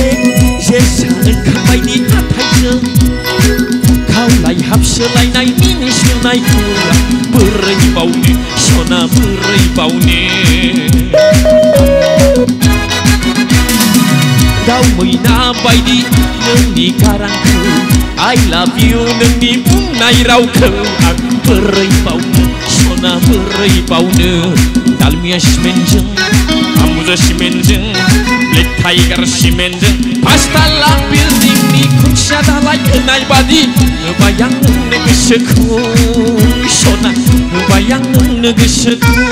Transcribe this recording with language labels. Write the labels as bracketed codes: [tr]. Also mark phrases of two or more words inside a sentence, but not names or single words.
[brx] जेसानो खामायनि हाथायजों खावलाय हाबसोलायनाय मिनिस्लुनायखौ बोरै बावनो सना बोरै बावनो दाउ मैना बायदि नोंनि गारांखौ [en] I love you [brx] नोंनि बुंनाय रावखौ आं बोरै बावनो सना बोरै बावनो दालमिया सिमेन्टजों बुजा सिमेन्टजों ब्लेक टाइगार सिमेन्टजों पाँचतला बिल्डिंनि खुन्थिया दालाय होनाय बादि होबाय आं नोंनो गोसोखौ सना होबाय आं नोंनो गोसोखौ